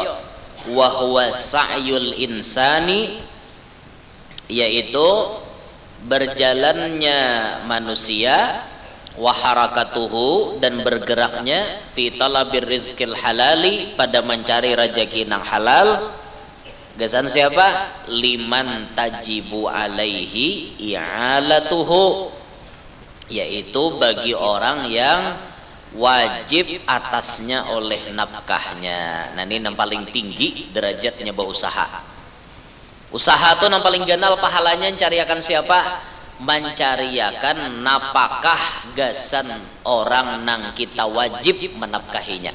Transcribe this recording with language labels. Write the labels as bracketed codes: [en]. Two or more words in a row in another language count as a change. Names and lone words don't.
[ar] Wa huwa sa'yul insani [bjn] yaitu berjalannya manusia [ar] wa harakatuhu [bjn] dan bergeraknya [ar] fi talabir rizqil halali [bjn] pada mencari rezeki nang halal. Gasan siapa? [ar] Liman tajibu alaihi i'alatuhu [bjn] yaitu bagi orang yang wajib atasnya oleh nafkahnya. Nah ini yang paling tinggi derajatnya berusaha. Usaha tuh yang paling ganal pahalanya cariakan siapa? Mencariakan napakah gasan orang nang kita wajib menafkahinya.